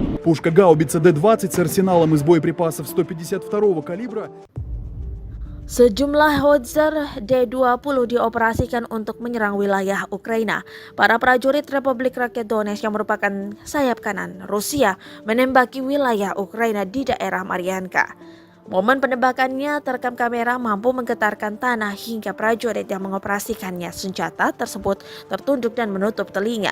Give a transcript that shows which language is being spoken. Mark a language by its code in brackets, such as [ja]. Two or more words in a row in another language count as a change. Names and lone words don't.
[ru] Пушка гаубица Д-20 с арсеналом из боеприпасов 152-го калибра. [id] Sejumlah Howitzer D-20 dioperasikan untuk menyerang wilayah Ukraina. Para prajurit Republik Rakyat Donetsk yang merupakan sayap kanan Rusia menembaki wilayah Ukraina di daerah Marianka. Momen penembakannya terekam kamera mampu menggetarkan tanah hingga prajurit yang mengoperasikannya senjata tersebut tertunduk dan menutup telinga.